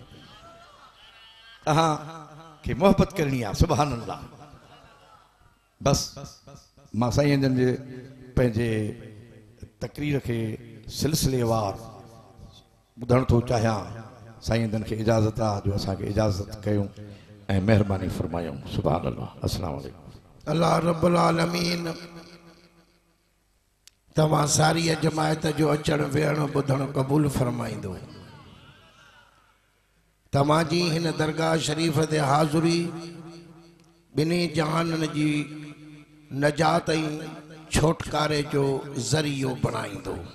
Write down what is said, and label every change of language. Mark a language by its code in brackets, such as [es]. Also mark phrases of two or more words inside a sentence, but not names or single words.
[sd] तहां खे मोहब्बत करणी आहे। [ar] سبحان الله. [sd] बस मां साईं जन जे पंहिंजे तकरीर खे सिलसिलेवार ॿुधण थो चाहियां। साईं जन खे इजाज़त आहे जो असांखे इजाज़त कयूं ऐं महिरबानी फरमायूं। [ar] سبحان الله۔ السلام عليكم. [sd] अल्लाह [ar] رب العالمين [sd] तव्हां सारी जमायत जो अचण वेहण ॿुधण क़बूल फरमाईंदो। तव्हांजी हिन दरगाह शरीफ़ ते हाज़ुरी ॿिन्ही जहाननि जी नजात ऐं छोटकारे जो ज़रियो बणाईंदो।